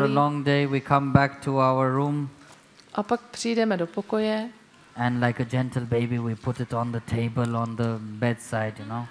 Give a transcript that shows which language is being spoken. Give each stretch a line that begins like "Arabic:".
English: After a long day we come back to our room.
Czech: A pak přijdeme do pokoje.
English: And like a gentle baby we put it on the table on the bedside, you know.